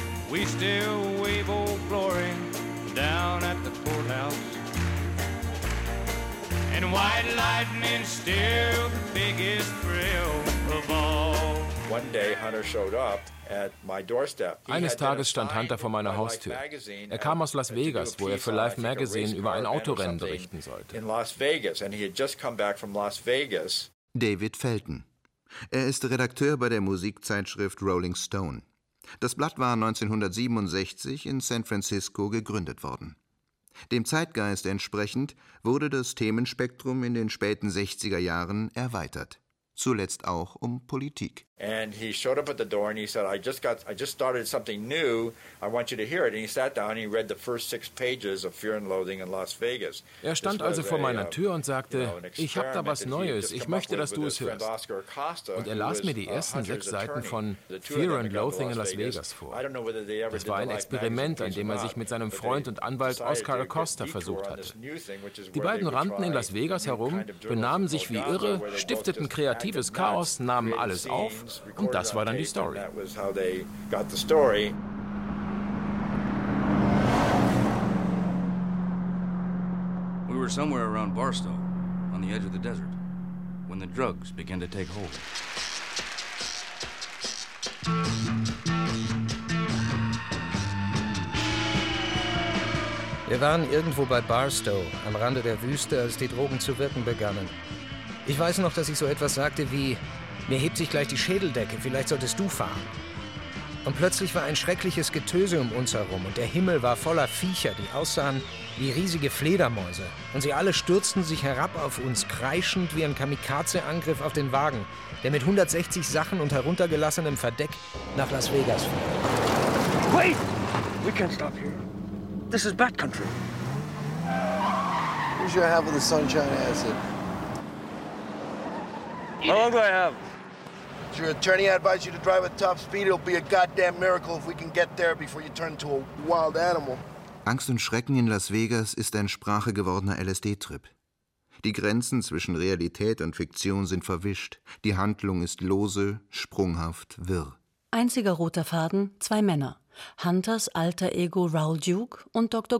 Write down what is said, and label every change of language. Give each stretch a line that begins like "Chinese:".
English: We still wave old glory down at the courthouse, and white lightning's still the biggest thrill of all. One day Hunter showed up.
German: Eines Tages stand Hunter vor meiner Haustür. Er kam aus Las Vegas, wo er für Life Magazine über ein Autorennen berichten sollte. David Felton. Er ist Redakteur bei der Musikzeitschrift Rolling Stone. Das Blatt war 1967 in San Francisco gegründet worden. Dem Zeitgeist entsprechend wurde das Themenspektrum in den späten 60er Jahren erweitert. Zuletzt auch um Politik.
English: And he showed up at the door and he said, I just started something new. I want you to hear it. And he sat down and he read the first six pages of Fear and Loathing in Las Vegas.
German: Er stand also vor meiner Tür und sagte, ich habe da was Neues. Ich möchte, dass du es hörst. Und er las mir die ersten sechs Seiten von Fear and Loathing in Las Vegas vor. Das war ein Experiment, an dem er sich mit seinem Freund und Anwalt Oscar Acosta versucht hatte. Die beiden rannten in Las Vegas herum, benahmen sich wie irre, stifteten kreatives Chaos, nahmen alles auf. Und das war dann die Story.
English: That was how they got the story. We were somewhere around Barstow, on the edge of the desert, when the drugs began to take hold.
German: Wir waren irgendwo bei Barstow, am Rande der Wüste, als die Drogen zu wirken begannen. Ich weiß noch, dass ich so etwas sagte wie: Mir hebt sich gleich die Schädeldecke, vielleicht solltest du fahren. Und plötzlich war ein schreckliches Getöse um uns herum und der Himmel war voller Viecher, die aussahen wie riesige Fledermäuse. Und sie alle stürzten sich herab auf uns, kreischend wie ein Kamikaze-Angriff auf den Wagen, der mit 160 Sachen und heruntergelassenem Verdeck nach Las Vegas fuhr.
English: Wait! We can't stop here. This is bad country. Here's your half of the sunshine acid. How long do I have? If your attorney advises you to drive at top speed, it'll be a goddamn miracle if we can get there before you turn into a wild animal.
German: Angst und Schrecken in Las Vegas ist ein Sprache gewordener LSD-Trip. Die Grenzen zwischen Realität und Fiktion sind verwischt. Die Handlung ist lose, sprunghaft, wirr. Einziger roter Faden, zwei Männer. Hunters alter Ego Raoul Duke und Dr.